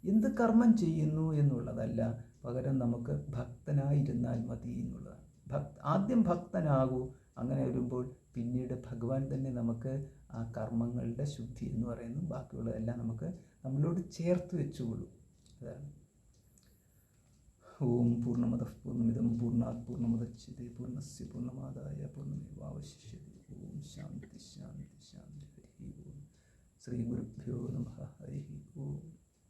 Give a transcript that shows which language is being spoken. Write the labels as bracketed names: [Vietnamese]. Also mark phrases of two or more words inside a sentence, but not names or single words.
[Malayalam] എന്ത് കർമ്മം ചെയ്യുന്നു എന്നുള്ളതല്ല, പകരം നമുക്ക് ഭക്തനായിരുന്നാൽ മതി എന്നുള്ളതാണ്. ആദ്യം ഭക്തനാകൂ, അങ്ങനെ വരുമ്പോൾ പിന്നീട് ഭഗവാൻ തന്നെ നമുക്ക് ആ കർമ്മങ്ങളുടെ ശുദ്ധി എന്ന് പറയുന്നു ബാക്കിയുള്ളതെല്ലാം നമുക്ക് നമ്മളോട് ചേർത്ത് വെച്ചുകൊള്ളൂ. [Sanskrit] അതാണ്. ഓം പൂർണ്ണമദഃ പൂർണ്ണമിദം പൂർണ്ണാത് പൂർണ്ണമുദച്യതേ പൂർണ്ണസ്യ പൂർണ്ണമാദായ പൂർണ്ണമേവാവശിഷ്യതേ. ഓം ശാന്തി ശാന്തി ശാന്തി. ഹരി ഓം. ശ്രീ ഗുരുഭ്യോ നമഃ. ഹരി ഓം.